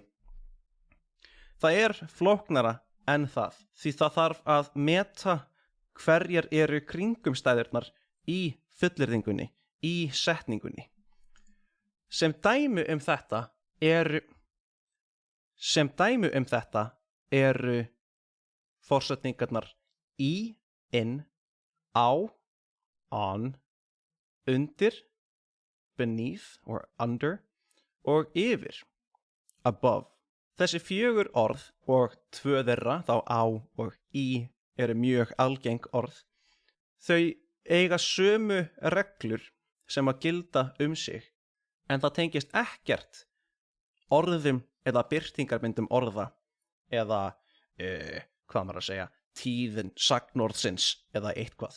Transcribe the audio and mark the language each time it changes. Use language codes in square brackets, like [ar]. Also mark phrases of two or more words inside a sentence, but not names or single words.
[is] Það er flóknara en það, því það þarf að meta hverjar eru kringumstæðurnar í fullyrðingunni, í setningunni. Sem dæmi um þetta eru forsetningarnar í, inn, á, on, undir, [en] beneath or under [is] og yfir, [en] above. [is] Þessi 4 orð og 2 þeirra, þá á og í, eru mjög algeng orð. Þau eiga sömu reglur sem að gilda sig, en það tengist ekkert orðum eða birtingarmyndum orða eða, hvað maður að segja, tíðin sagnorðsins eða eitthvað.